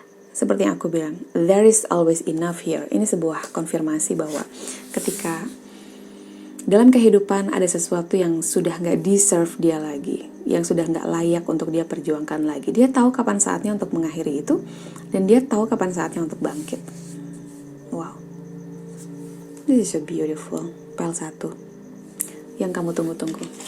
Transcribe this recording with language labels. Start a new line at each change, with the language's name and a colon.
Indonesian: Seperti yang aku bilang,
English: there is always enough here.
Indonesian: Ini sebuah konfirmasi bahwa ketika dalam kehidupan ada sesuatu yang sudah gak deserve dia lagi, yang sudah gak layak untuk dia perjuangkan lagi, dia tahu kapan saatnya untuk mengakhiri itu, dan dia tahu kapan saatnya untuk bangkit.
English: Wow, this is so beautiful.
Indonesian: Pile 1 yang kamu tunggu-tunggu.